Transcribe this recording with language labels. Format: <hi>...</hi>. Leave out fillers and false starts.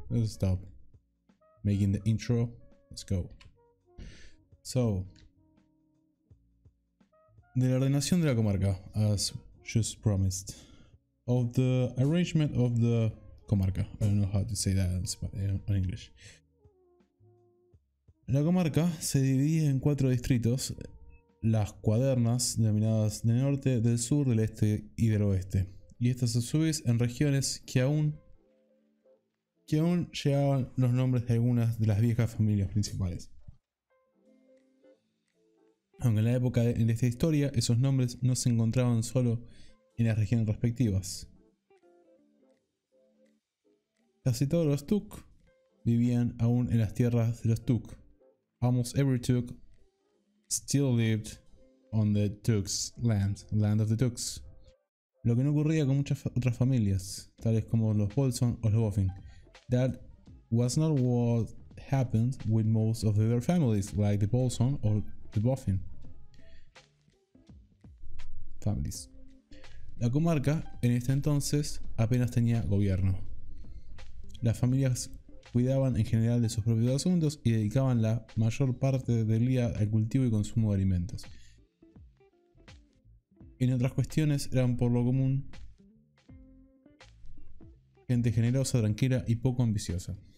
<en>Let's stop making the intro. Let's go. So,</en> <es>de la ordenación de la comarca,</es> <en>as just promised, of the arrangement of the comarca. I don't know how to say that in English.</en> <es>La comarca se divide en 4 distritos, las cuadernas denominadas del norte, del sur, del este y del oeste. Y estas a su vez en regiones que aún llevaban los nombres de algunas de las viejas familias principales. Aunque en la época de esta historia esos nombres no se encontraban solo en las regiones respectivas. Casi todos los Tuk vivían aún en las tierras de los Tuk.</es> <en>Almost every Tuk still lived on the Tuk's land of the Tuks.</en> <es>Lo que no ocurría con muchas otras familias, tales como los Bolson o los Boffin.</es> <en>That was not what happened with most of the other families, like the Bolson or the Boffin families.</en> <es>La comarca en este entonces apenas tenía gobierno. Las familias cuidaban en general de sus propios asuntos y dedicaban la mayor parte del día al cultivo y consumo de alimentos. En otras cuestiones eran por lo común gente generosa, tranquila y poco ambiciosa.</es>